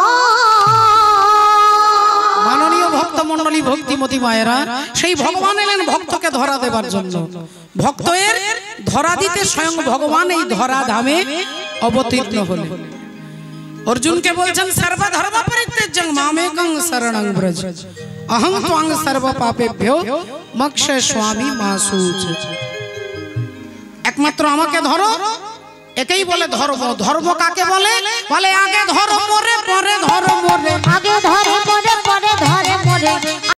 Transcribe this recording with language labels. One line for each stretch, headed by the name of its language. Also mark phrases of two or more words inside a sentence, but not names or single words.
Bangla: মাননীয় ভক্ত মণ্ডলী, ভক্তিমতী মায়েরা, সেই ভগবান এলেন ভক্তকে ধরা দেবার জন্য। ভক্তের ধরা দিতে স্বয়ং ভগবান এই ধরা ধামে অবতীর্ণ হলেন। অর্জুনকে বলছেন
Sanskrit: सर्वधर्म परित्याज्यं मामेकं शरणं व्रज, अहं त्वं सर्व पापेभ्यो मोक्षयिष्यामि मा शुच।
Bangla: একমাত্র আমাকে ধরো, একেই বলে ধর্ম। ধর্ম কাকে বলে? বলে আগে ধরো মোরে, পরে ধরো মোরে, আগে ধরে মরে পরে ধরে মরে।